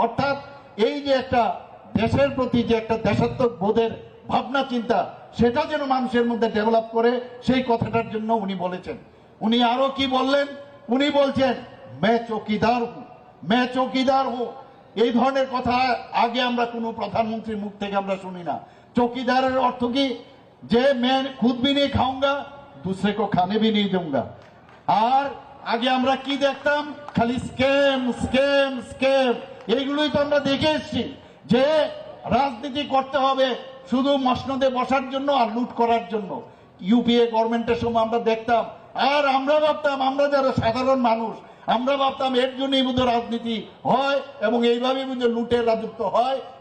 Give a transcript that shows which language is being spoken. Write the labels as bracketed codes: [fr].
[bn] অর্থাৎ এই যে একটা দেশের প্রতি যে একটা দেশাত্মক বোধের ভাবনা চিন্তা, সেটা যেন মানুষের মধ্যে ডেভেলপ করে, সেই কথাটার জন্য উনি বলেছেন। উনি আরো কি বললেন, উনি বলছেন [hi] मैं চৌকিদার हूं। [bn] এই ধরনের কথা আগে আমরা কোনো প্রধানমন্ত্রীর মুখ থেকে আমরা শুনি না। চৌকিদারের অর্থ কি, যে [hi] मैं खुद भी नहीं खाऊंगा दूसरे को खाने भी नहीं दूंगा। [bn] আর আগে আমরা কি দেখতাম, খালি স্ক্যাম স্ক্যাম স্ক্যাম, এইগুলোই তো আমরা দেখে এসছি, যে রাজনীতি করতে হবে শুধু মসনদে বসার জন্য আর লুট করার জন্য। ইউপিএ গভর্নমেন্টের সময় আমরা দেখতাম, আর আমরা ভাবতাম, আমরা যারা সাধারণ মানুষ আমরা ভাবতাম এর জন্যই বুঝে রাজনীতি হয় এবং এইভাবে বুঝে লুটের রাজত্ব হয়।